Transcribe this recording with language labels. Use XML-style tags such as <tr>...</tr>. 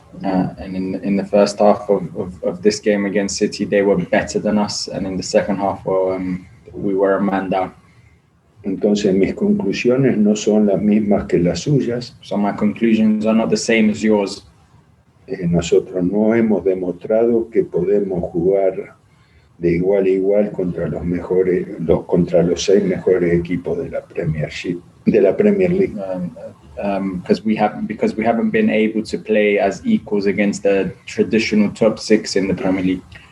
<en>And in the first half of this game against City, they were better than us, and in the second half, we were a man down.</en> <es>Entonces mis conclusiones no son las mismas que las suyas.</es> <en>So my conclusions are not the same as yours.</en> <es>Nosotros no hemos demostrado que podemos jugar de igual a igual contra contra los 6 mejores equipos de la Premier League.</es> <en>Because we haven't been able to play as equals against the traditional top 6 in the Premier League.</en>